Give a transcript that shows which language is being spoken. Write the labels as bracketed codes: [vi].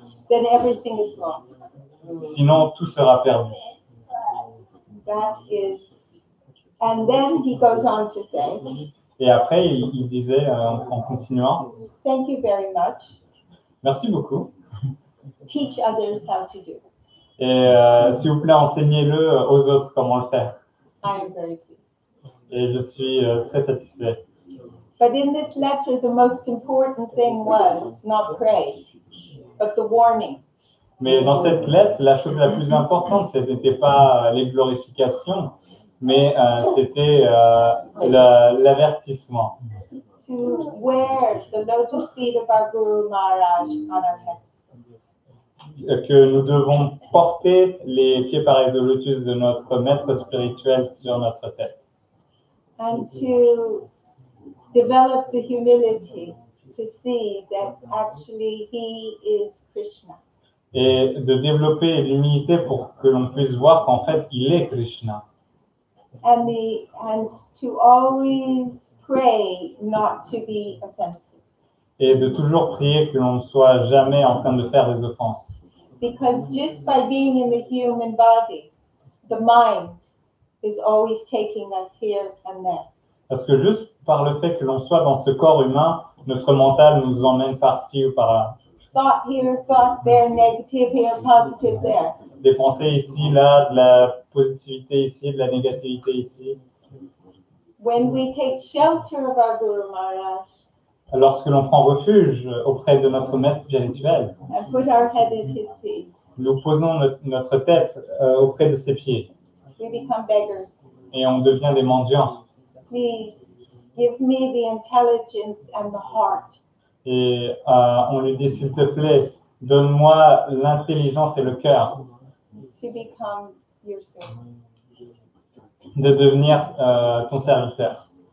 [en] Then everything is lost. [fr] Sinon, tout sera perdu. [en] That is, and then he goes on to say, [fr] Et après, il disait, en continuant, [en] thank you very much. [fr] merci beaucoup. [en] Teach others how to do. [fr] Et s'il vous plaît, enseignez-le aux autres comment le faire. [en] I am very pleased. [fr] Et je suis très satisfait. [en] But in this letter, the most important thing was not praise, but the warning. [fr] Mais dans cette lettre, la chose la plus importante, ce n'était pas les glorifications, mais c'était l'avertissement. [en] To wear the lotus feet of our Guru Maharaj on our heads. [fr] Que nous devons porter les pieds pareils au lotus de notre maître spirituel sur notre tête. [en] And to develop the humility to see that actually he is Krishna. [fr] Et de développer l'humilité pour que l'on puisse voir qu'en fait, il est Krishna. [en] And to always pray not to be offensive. [fr] Et de toujours prier que l'on ne soit jamais en train de faire des offenses. [en] Because just by being in the human body, the mind is always taking us here and there. [fr] Parce que juste par le fait que l'on soit dans ce corps humain, notre mental nous emmène par-ci ou par-là. [en] Thought here, thought there, negative here, positive there. [fr] Des pensées ici, là, de la positivité ici, de la négativité ici. [en] When we take shelter of our Guru Maharaj, [fr] Lorsque l'on prend refuge auprès de notre maître spirituel, [en] and put our head at his feet, [fr] nous posons notre tête auprès de ses pieds [en] we become beggars. [fr] et on devient des mendiants. [en] Please give me the intelligence and the heart [fr] Et on lui dit, s'il te plaît, donne-moi l'intelligence et le cœur [en] to become your servant. [fr] de devenir ton serviteur.